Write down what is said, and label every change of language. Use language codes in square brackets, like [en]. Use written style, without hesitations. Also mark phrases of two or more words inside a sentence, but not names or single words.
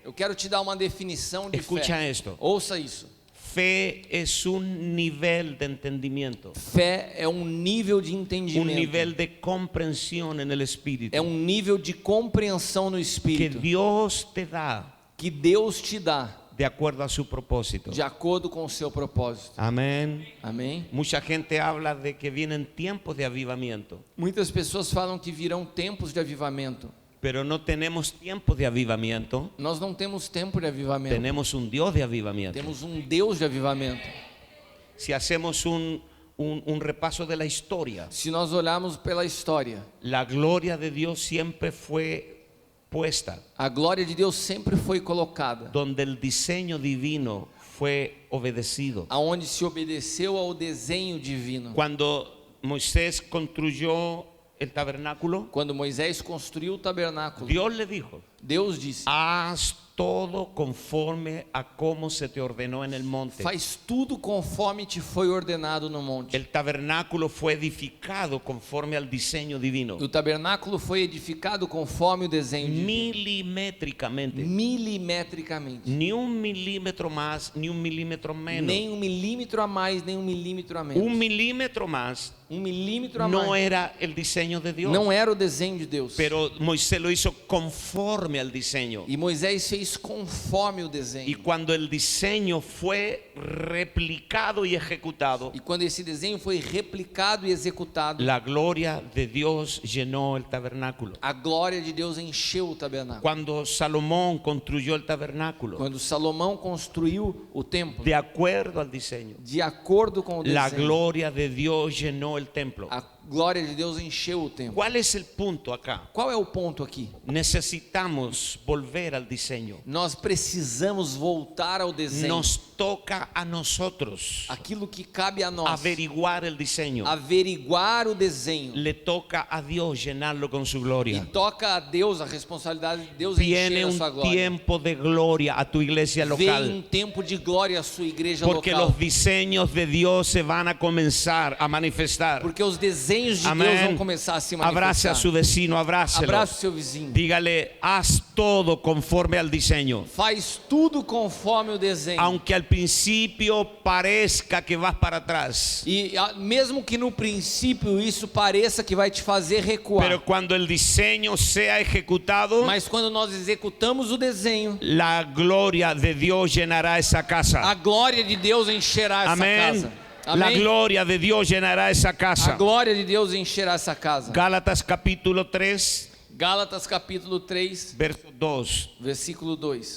[pt] Eu quero te dar uma definição de [es] Escucha [pt] fé. [es] esto. [pt] Ouça isso. [es] Fe es un nivel de entendimiento, [pt] Fé é nível de [es] un [pt] entendimento. [es] nivel de comprensión en el espíritu [pt] É nível de compreensão no [es] que [pt] espírito [es] Dios te da [pt] que Deus te dá [es] de acuerdo a su propósito. [pt] de acordo com o seu propósito. [es] Amén. [pt] Amém? [es] Mucha gente habla de que vienen tiempos de avivamiento, [pt] Muitas pessoas falam que virão tempos de avivamento. [es] pero no tenemos tiempos de avivamiento, [pt] Nós não temos tempo de avivamento. [es] tenemos un Dios de avivamiento. [pt] Temos Deus de avivamento. [es] Si hacemos un repaso de la historia, [pt] Se nós olharmos pela história, [es] la gloria de Dios siempre fue puesta [pt] a glória de Deus sempre foi colocada [es] donde el diseño divino fue obedecido. [pt] aonde se obedeceu ao desenho divino. [es] Cuando Moisés construyó el tabernáculo, [pt] Quando Moisés construiu o tabernáculo, [es] Dios le dijo: [pt] Deus disse: [es] haz todo conforme a como se te ordenó en el monte. [pt] faz tudo conforme te foi ordenado no monte. [es] El tabernáculo fue edificado conforme al diseño divino, [pt] O tabernáculo foi edificado conforme o desenho divino, [es] milimétricamente, [pt] milimetricamente. [es] ni un milímetro más, ni un milímetro menos. [pt] Nem milímetro a mais, nem milímetro a menos. [es] Un milímetro más [pt] milímetro a [es] no [pt] mais. [es] era el diseño de Dios, [pt] Não era o desenho de Deus. [es] pero Moisés lo hizo conforme al diseño. [pt] E Moisés fez conforme o [es] Y [pt] desenho. [es] cuando el diseño fue replicado y ejecutado, [pt] E quando esse desenho foi replicado e executado, [es] la gloria de Dios llenó el tabernáculo. [pt] a glória de Deus encheu o tabernáculo. [es] Cuando Salomón construyó el tabernáculo, [pt] Quando Salomão construiu o templo, [es] de acuerdo al diseño, [pt] de acordo com o [es] la [pt] desenho, [es] gloria de Dios llenó el templo. [pt] a glória de Deus encheu o templo. [es] ¿Cuál es el punto acá? [pt] Qual é o ponto aqui? [es] Necesitamos volver al diseño. [pt] Nós precisamos voltar ao desenho. [es] Nos toca a nosotros [pt] Aquilo que cabe a nós, [es] averiguar el diseño. [pt] averiguar o desenho. [es] Le toca a Dios llenarlo con su gloria. [pt] E toca a Deus, a responsabilidade de Deus encher [es] Viene [pt] a sua [es] un [pt] glória. [es] tiempo de gloria a tu iglesia [pt] Vem [es] local, [pt] tempo de glória à sua igreja [es] porque [pt] local. [es] los diseños de Dios se van a comenzar a manifestar. [pt] Porque os desenhos de [es] Amén. [pt] Deus vão começar a se [es] Abrace [pt] manifestar. [es] a su vecino, abrácelo. [pt] Abraça o seu vizinho. [es] Dígale, haz todo conforme al diseño. [pt] Faz tudo conforme o desenho. [es] Aunque al principio parezca que vas para atrás, [pt] E mesmo que no princípio isso pareça que vai te fazer recuar, [es] pero cuando el diseño sea ejecutado, [pt] mas quando nós executamos o desenho, [es] la gloria de Dios llenará esa [pt] a [es] casa. [pt] glória de Deus encherá essa Amém. casa. [es] La [pt] Amém? [es] gloria de Dios llenará esa [pt] A [es] casa. [pt] glória de Deus encherá essa casa. [es] Gálatas capítulo 3, [pt] Gálatas capítulo 3, [es] verso 2. [pt] versículo 2.